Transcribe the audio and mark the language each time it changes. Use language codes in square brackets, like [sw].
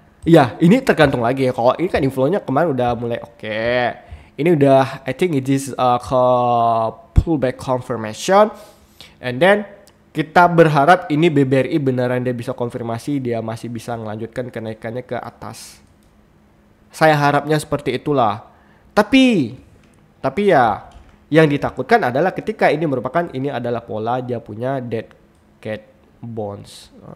[id] Ya, ini tergantung lagi ya. Kalau ini kan inflow-nya kemarin udah mulai oke. Ini udah, [en] I think it is pullback confirmation. And then [id] kita berharap ini BBRI beneran dia bisa konfirmasi, dia masih bisa melanjutkan kenaikannya ke atas. Saya harapnya seperti itulah. Tapi ya, yang ditakutkan adalah ketika ini adalah pola dia punya dead cat bonds.